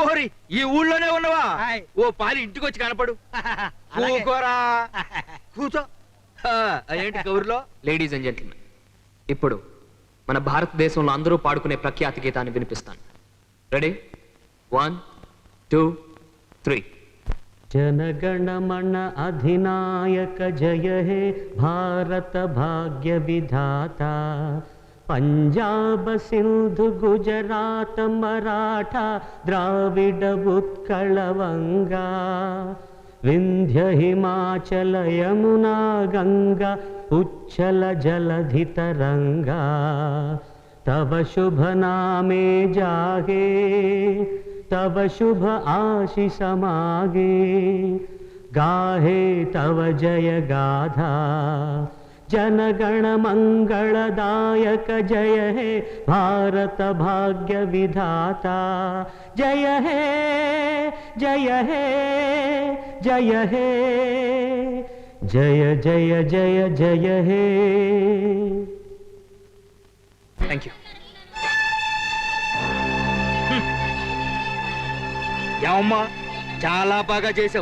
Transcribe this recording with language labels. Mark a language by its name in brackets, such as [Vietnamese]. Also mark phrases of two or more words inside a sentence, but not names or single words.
[Telugu] ఓరి, ఈ ఊళ్ళోనే ఉన్నవా? హాయ్. ఓ పాలి ఇంటికి వచ్చి కనపడు. కూకోరా, కూర్చో. ఏంటి కౌరులో? [English] ladies and gentlemen, [Telugu] ఇప్పుడు మన భారతదేశంలో అందరూ పాడుకునే ప్రఖ్యాతి గీతాన్ని వినిపిస్తాను. రెడీ? 1 2 3. [Bangla] জনগণমন অধিনায়ক জয় হে ভারত ভাগ্য বিধাতা, পঞ্জাব সিন্ধু গুজরাট মরাঠা দ্রাবিড় উৎকল বঙ্গ, বিন্ধ্য হিমাচল যমুনা গঙ্গা উচ্ছল জলধি তরঙ্গ, তব শুভ নামে জাগে তব শুভ আশিস মাগে, গাহে তব জয় গাথা, জনগণ মঙ্গলদায়ক জয় হে ভারত ভাগ্য বিধাতা, জয় হে জয় হে জয় হে জয় জয় জয় জয় হে. [English] thank you. [Telugu] ఏమమ్మా, చాలా బాగా చేసావు.